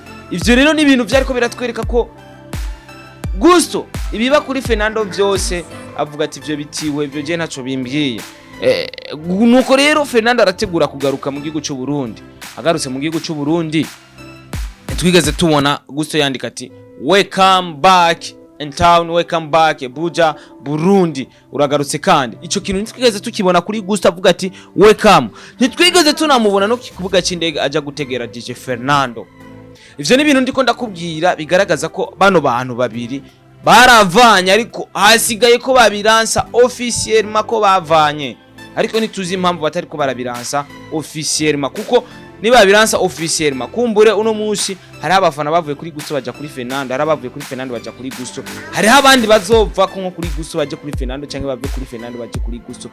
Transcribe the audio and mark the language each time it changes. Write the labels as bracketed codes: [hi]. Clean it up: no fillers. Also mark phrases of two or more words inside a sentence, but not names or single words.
[rn] Ivyo rero ni ibintu vyariko biratwereka ko Gusto ibiba kuri Fernando Vyose avuga ati ivyo bitiwe ivyo je ntaco bimbwiye. Nuko rero Fernando arategura kugaruka mu gihugu cy'u Burundi. Agarutse mu gihugu cy'u Burundi twigeze tubona Gusto yandika ati [en] welcome back in town, welcome back Buja Burundi. [rn] Uragarutse kandi ico kintu nitwigeze tukibona kuri Gusto avuga ati welcome. Nitwigeze tunamubona no kuvuga c'indege aja gutegera DJ Fernando. Ivyo ni ibintu ndiko ndakubwira bigaragaza ko bano bantu babiri baravanye ariko hasigaye ko babiransa officiellement ko bavanye ariko nituzi impamvu batari ko barabiransa officiellement kuko niba biransa officiellement kumbure uno munsi hari abafana bavuye kuri Gusto baja kuri Fernando, hari abavuye kuri Fernando baja kuri Gusto, hari abandi bazova ko nko kuri Gusto baje kuri Fernando canke bavuye kuri Fernando baje kuri Gusto.